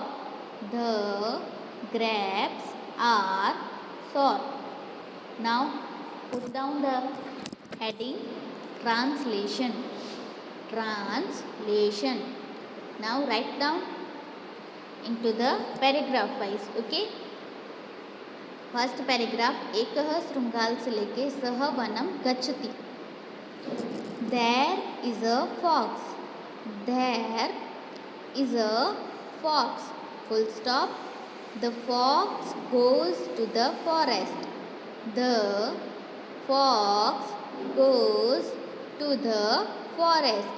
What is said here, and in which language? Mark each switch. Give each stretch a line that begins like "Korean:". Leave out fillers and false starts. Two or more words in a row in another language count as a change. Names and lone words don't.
English: The grapes are sour. Now put down the heading translation. Translation. Now write down into the paragraph wise. Okay. First paragraph
Sanskrit: एकः शृंगाल
Hindi: से लेके
Sanskrit: सह वनम गच्छति.
English: There is a fox. There is a fox. Full stop. The fox goes to the forest. The fox goes to the forest.